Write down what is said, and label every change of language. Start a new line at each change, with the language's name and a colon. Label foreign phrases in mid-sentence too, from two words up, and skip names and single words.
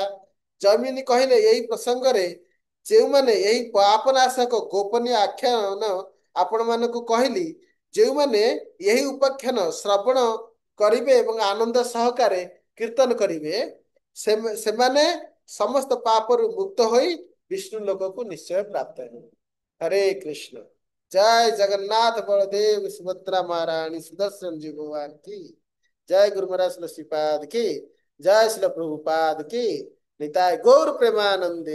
Odia: ଜୈମିନୀ କହିଲେ ଏହି ପ୍ରସଙ୍ଗରେ ଯେଉଁମାନେ ଏହି ପାପନାଶକ ଗୋପନୀୟ ଆଖ୍ୟାନ ଆପଣମାନଙ୍କୁ କହିଲି, ଯେଉଁମାନେ ଏହି ଉପାଖ୍ୟାନ ଶ୍ରବଣ କରିବେ ଏବଂ ଆନନ୍ଦ ସହକାରେ କୀର୍ତ୍ତନ କରିବେ, ସେମାନେ ସମସ୍ତ ପାପରୁ ମୁକ୍ତ ହୋଇ ବିଷ୍ଣୁ ଲୋକକୁ ନିଶ୍ଚୟ ପ୍ରାପ୍ତ ହେବେ।
Hindi: हरे कृष्ण। जय जगन्नाथ बलदेव सुभद्रा महारानी सुदर्शन जी भगवान की जय। गुरु महाराज श्रीपाद की जय। श्रील प्रभुपाद की निताय गौर प्रेमानंदे।